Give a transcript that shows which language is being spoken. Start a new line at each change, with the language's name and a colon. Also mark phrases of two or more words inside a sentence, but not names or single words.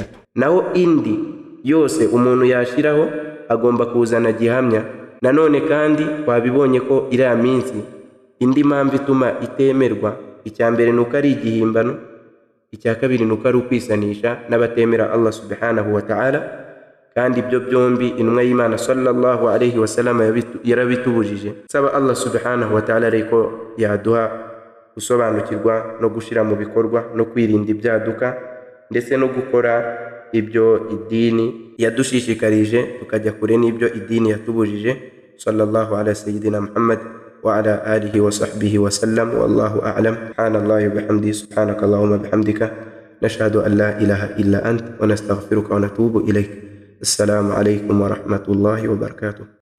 Kinyarwanda: Naho indi yose umuntu yashiraho agomba kuzana gihamya. Nanone kandi twabibonye ko iriya minsi indi mpamvu ituma itemerwa, icya mbere nuko ari igihimbano, icya kabiri nuko ari ukwisanisha n'abatemera Allah
Arabic: سبحانه وتعالى.
Kinyarwanda: Kandi ibyo byombi intumwa y'Imana
Arabic: صلى الله عليه وسلم
Kinyarwanda: yarabitubujije. Saba Allah
Arabic: سبحانه وتعالى
Kinyarwanda: reko yaduha gusobanukirwa no gushira mu bikorwa no kwirinda ibyaduka, ndetse no gukora ibyo idini yadushishikarije tukajya kure n'ibyo idini yatubujije.
Arabic: صلى الله على سيدنا محمد وعلى آله وصحبه وسلم. والله أعلم. سبحان الله وبحمده سبحانك اللهم وبحمدك نشهد أن لا إله إلا أنت ونستغفرك ونتوب إليك. السلام عليكم ورحمة الله وبركاته.